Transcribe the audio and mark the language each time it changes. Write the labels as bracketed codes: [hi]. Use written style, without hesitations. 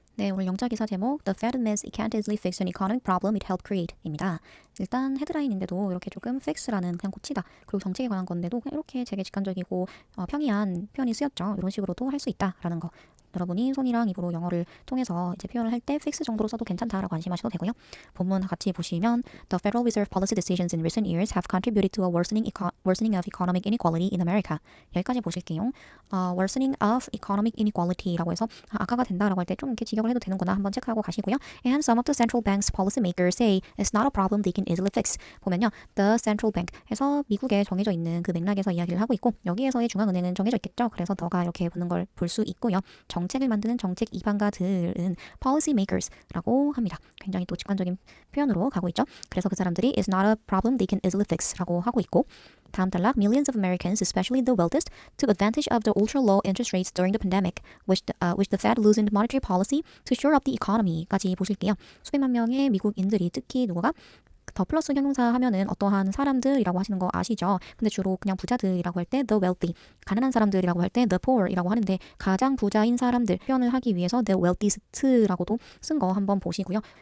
[ko] 네, 오늘 영자 기사 제목 [en] The Fed admits it can't easily fix an economic problem it helped create [ko] 입니다. 일단 헤드라인인데도 이렇게 조금 fix라는 그냥 고치다 그리고 정책에 관한 건데도 그냥 이렇게 되게 직관적이고 평이한 표현이 쓰였죠. 이런 식으로도 할 수 있다라는 거. 여러분이 손이랑 입으로 영어를 통해서 이제 표현을 할 때 fix 정도로 써도 괜찮다라고 안심하셔도 되고요. 본문 같이 보시면 [en] The Federal Reserve policy decisions in recent years have contributed to a worsening of economic inequality in America. [ko] 여기까지 보실게요. [en] worsening of economic inequality [ko] 라고 해서 악화가 된다라고 할 때 좀 이렇게 직역을 해도 되는구나 한번 체크하고 가시고요. [en] And some of the central bank's policymakers say it's not a problem they can easily fix. [ko] 보면요. The central bank 해서 미국에 정해져 있는 그 맥락에서 이야기를 하고 있고 여기에서의 중앙은행은 정해져 있겠죠. 그래서 너가 이렇게 보는 걸 볼 수 있고요. 정책을 만드는 정책 이방가들은 policymakers라고 합니다. 굉장히 또 직관적인 표현으로 가고 있죠. 그래서 그 사람들이 [en] is not a problem they can easily fix [ko] 라고 하고 있고 다음 단락 [en] millions of Americans, especially the wealthiest, took advantage of the ultra-low interest rates during the pandemic, which the Fed loosened monetary policy to shore up the economy [ko] 까지 보실게요. 수백만 명의 미국인들이 특히 누구가 더 플러스 형용사 하면은 어떠한 사람들이라고 하시는 거 아시죠? 근데 주로 그냥 부자들이라고 할 때 the wealthy, 가난한 사람들이라고 할 때 the poor이라고 하는데 가장 부자인 사람들 표현을 하기 위해서 the wealthiest라고도 쓴 거 한번 보시고요.